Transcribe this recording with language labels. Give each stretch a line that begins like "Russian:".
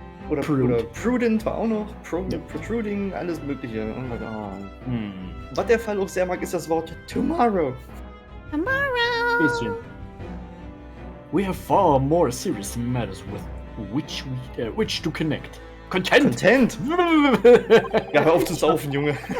German: Oder Prudent war auch noch. Protruding, alles mögliche. Oh mein Gott. Was der Fall auch sehr mag, ist das Wort tomorrow. Tomorrow. Bisschen.
English: We have far more serious matters with which to connect. Content!
German: Ja, hör auf zu saufen, Junge.